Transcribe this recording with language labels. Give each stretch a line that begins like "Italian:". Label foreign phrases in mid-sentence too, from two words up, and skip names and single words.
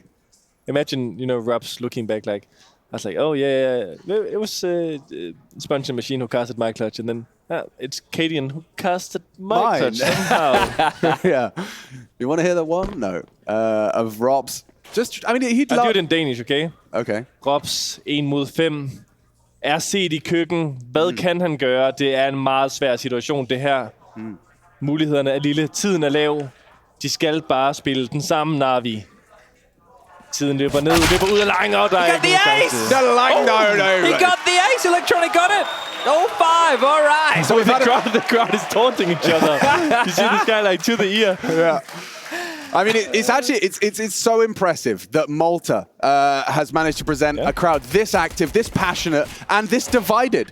English: Imagine, you know, Robs looking back like, I was like, oh yeah, it was Sponge and Machine who casted my clutch, and then it's Cadian who casted my clutch somehow. Yeah. You want to hear that one? No. Of Robs. Just, I mean, he'd I'll do it in Danish, okay? Okay.
Danish: Robs 1 mod 5 er set i køkken. Hvad kan han gøre? Det er en meget svær situation, det her. Mulighederne er lille. Tiden er lav. De skal bare spille den samme NaVi. Tiden løber ned, løber ud af lang, og der er ikke nogen chance.
English: He got the ace! Electronic got it! 0-5, all right! So the crowd is taunting each other. You see this guy like to the ear. Yeah. I mean, it's actually it's so impressive that Malta has managed to present a crowd this active, this passionate, and this divided.